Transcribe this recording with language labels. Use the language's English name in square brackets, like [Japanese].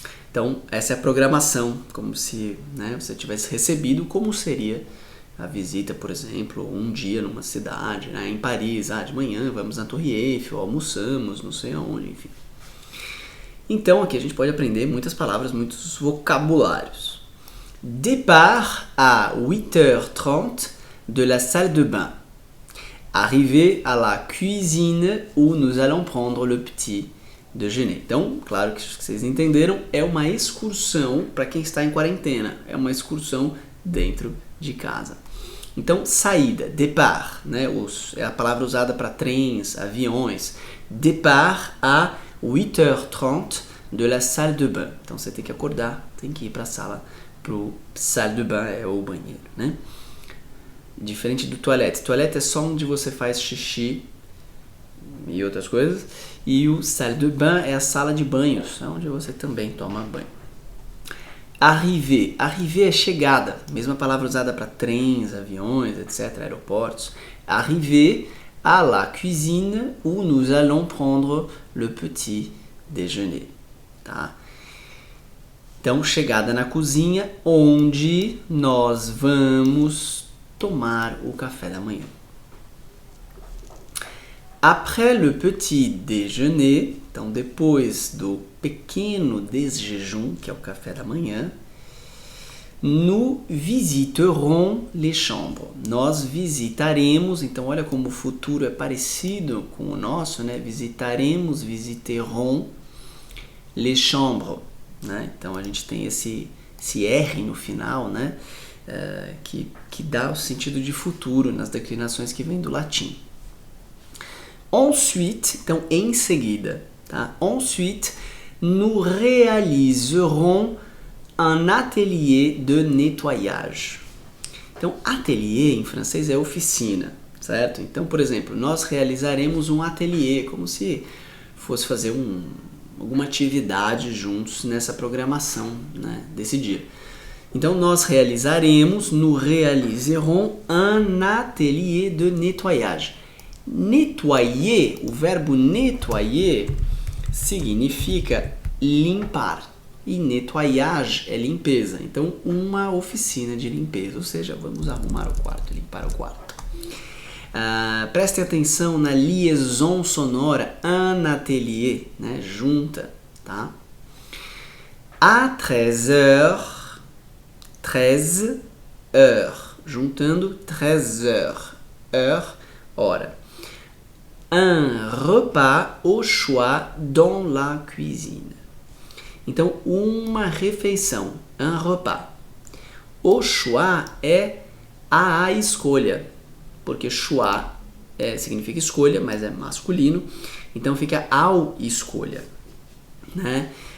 [Portuguese] Então, essa é a programação, como se você tivesse recebido, como seria a visita, por exemplo, um dia numa cidade, né, em Paris, de manhã vamos na Torre Eiffel, almoçamos, não sei aonde, enfim. Então, aqui a gente pode aprender muitas palavras, muitos vocabulários. [French] Départ à 8h30 de la salle de bain. Arrivé à la cuisine où nous allons prendre le petit déjeuner. [Portuguese] Então, claro que vocês entenderam, é uma excursão para quem está em quarentena, é uma excursão dentro de casa. Então, saída, départ, né? É a palavra usada para trens, aviões. [French] Départ à 8h30 de la salle de bain. [Portuguese] Então, você tem que acordar, tem que ir para a sala, salle de bain é o banheiro, né? Diferente do toilette. Toilette é só onde você faz xixi e outras coisas. E o salle de bain é a sala de banhos, onde você também toma banho. Arriver. Arriver é chegada. Mesma palavra usada para trens, aviões, etc., aeroportos. [French] Arriver à la cuisine où nous allons prendre le petit déjeuner. [Portuguese] Tá? Então, chegada na cozinha, onde nós vamos tomar o café da manhã. [French] Après le petit déjeuner, [Portuguese] então depois do pequeno desjejum, que é o café da manhã, [French] nous visiterons les chambres. [Portuguese] Nós visitaremos, então olha como o futuro é parecido com o nosso, né? [French] Visitaremos, visiterons les chambres, né? [Portuguese] Então a gente tem esse R no final, né? Que dá o sentido de futuro nas declinações que vêm do latim. Ensuite, então em seguida, tá? [French] Ensuite, nous réaliserons un atelier de nettoyage. [Portuguese] Então, atelier em francês é oficina, certo? Então, por exemplo, nós realizaremos um ateliê, como se fosse fazer alguma atividade juntos nessa programação, né, desse dia. Então, nós realizaremos, [French] nous réaliserons un atelier de nettoyage. [Portuguese] Nettoyer, o verbo nettoyer significa limpar e nettoyage é limpeza. Então, uma oficina de limpeza, ou seja, vamos arrumar o quarto, limpar o quarto. Prestem atenção na liaison sonora, un atelier, né, junta, tá? À 13h, 13 heures, juntando 13 heures, hora. [French] Un repas au choix dans la cuisine. [Portuguese] Então, uma refeição, un repas. Au choix é a escolha, porque choix significa escolha, mas é masculino, então fica ao escolha, né?